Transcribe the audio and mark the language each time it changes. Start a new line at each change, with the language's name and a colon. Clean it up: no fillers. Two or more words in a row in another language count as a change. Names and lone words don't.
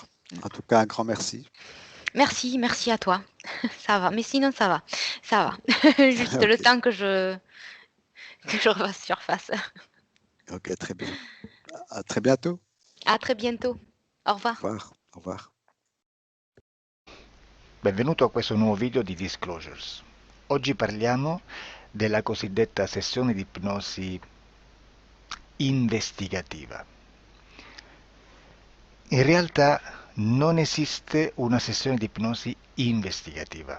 French: En tout cas, un grand merci. Merci, merci à toi. Ça va, mais sinon ça va. Juste le Ok, temps que je refasse surface. ok, très bien. À très bientôt. À très bientôt. Au Au revoir. revoir. Au revoir.
Italian: Benvenuto a questo nuovo video di Disclosures. Oggi parliamo della cosiddetta sessione di ipnosi investigativa. In realtà non esiste una sessione di ipnosi investigativa.